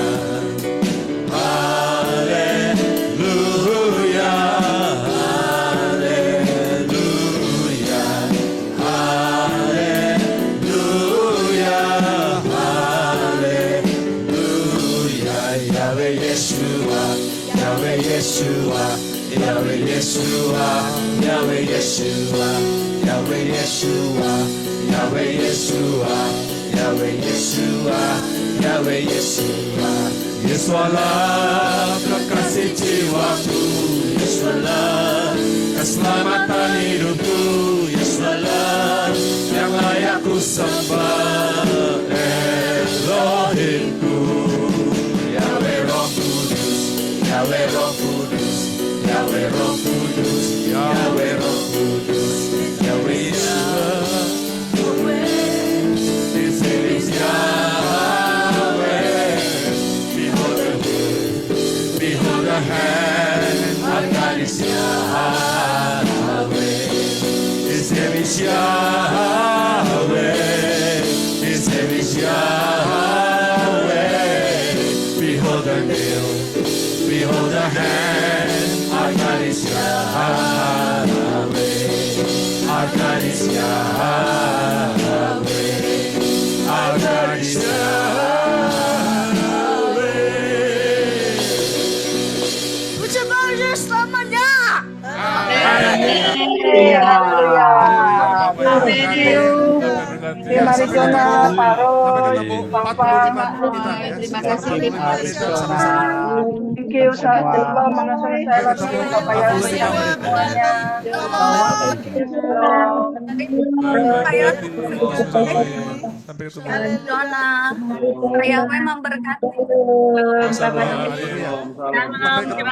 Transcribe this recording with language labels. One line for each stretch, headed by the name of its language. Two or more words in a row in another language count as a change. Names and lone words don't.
Indonesian: Haleluya, haleluya, haleluya, haleluya. Yahweh Yeshua, Yahweh Yeshua, Yahweh Yeshua, Yahweh Yeshua, Yahweh Yeshua, Yahweh Yeshua, Yahweh Yeshua, Yahweh Yeshua. Yesus Allah, kekasih jiwaku. Yesus Allah, keselamatan hidupku. Yesus Allah, yang layak ku sembah. Elohimku, Yahweh Roh Kudus, Yahweh Roh Kudus, Yahweh Roh Kudus, Yahweh Roh Kudus, Yahweh Yeshua.
English: This is Yahweh. Behold the word, behold the hand, our God is Yahweh. His name is Yahweh. His name is Yahweh. Behold the nail, behold the hand, our God is Yahweh. Our God is Yahweh. Our God is Yahweh.
Indonesian: Puji Yesus selamanya. Terima kasih Jona, Pak Roy, Bapak. Terima kasih. Sama-sama.
English: Thank you,
Indonesian: Bapak mengasih saya lagi, Bapak yang semuanya. Sampai ketemu. Dona, Yahweh memberkati. Sampai Terima